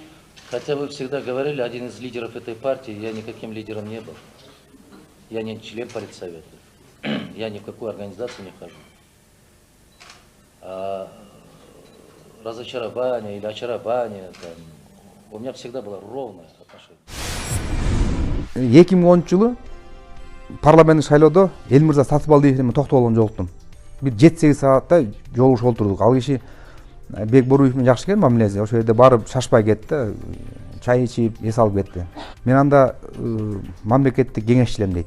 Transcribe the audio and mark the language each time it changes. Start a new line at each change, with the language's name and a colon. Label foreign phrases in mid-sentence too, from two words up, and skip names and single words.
Russian: Хотя вы всегда говорили, один из лидеров этой партии, я никаким лидером не был. Я не член политсовета. Я ни в какую организацию не хожу. А разочарование или очарование, там, у меня всегда было ровное отношение.
Kyrgyz: 2010 жылы парламенттик шайлоодо Элмирза Сатыбалдиев менен токтоп алган жолуктум. Бир 7-8 саатта жолугушуп отурдук. Ал киши Бек Боруев менен жакшы экен мамилеси. Ошол жерде барып шашпай кетти, чай ичип, эс алып кетти. Мен анда мамлекеттик кеңешчилем дейт.